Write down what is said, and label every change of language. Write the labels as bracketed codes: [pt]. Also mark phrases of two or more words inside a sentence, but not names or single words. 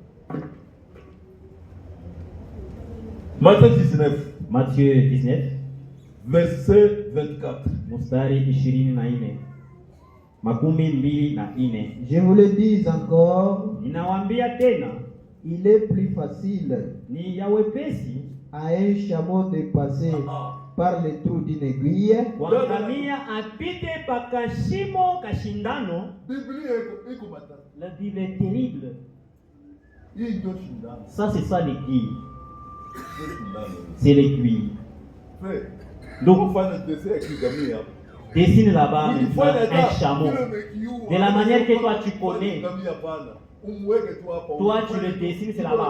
[fr] Matthieu 19. Verset 24. [sw] Mustari 24. [fr] Je vous le dis encore, [sw] Ninawaambia tena, [fr] il est plus facile [sw] ni ya wepesi [fr] à un chameau de passer par le trou d'une aiguille [sw] kwa ngamia apite paka shimo kashindano. [fr] La Bible est terrible. Ça c'est ça l'aiguille. C'est l'aiguille. Donc dessine là-bas un chameau. De la manière que toi tu connais. Toi tu le dessines, c'est là-bas.